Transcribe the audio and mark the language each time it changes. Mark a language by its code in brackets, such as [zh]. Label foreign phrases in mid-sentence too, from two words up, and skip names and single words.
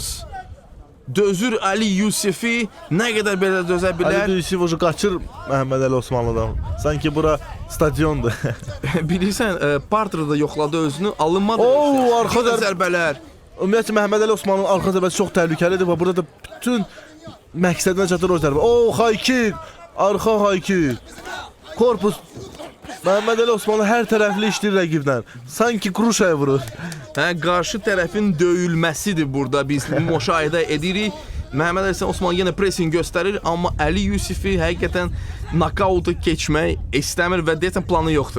[az] Dözür Ali Yusufi, nə qədər belə dözə bilər. Ali Yusuf qaçır Məhəmməd Əli Osmanlıdan. Sanki bura stadiondur. Bilirsən, Parter'da yoxladı özünü, alınmadı. Arxa zərbələr. Ümumiyyətlə Məhəmməd Əli Osmanlının arxa zərbəsi çox təhlükəlidir və burada da bütün məqsədinə çatır o zərbə. [en] High kick, arxa high kick. [az] Korpus. Məhəmməd Əli Osmanlı hər tərəfli işləyir rəqibdən. Sanki Kruşaya vurur. Qarşı tərəfin döyülməsidir burada biz müşahidə edirik. Məhəmməd Əli Osmanlı yenə pressing göstərir, amma Ali Yusufi həqiqətən nakautu keçmək istəmir və deyəsən planı yoxdur.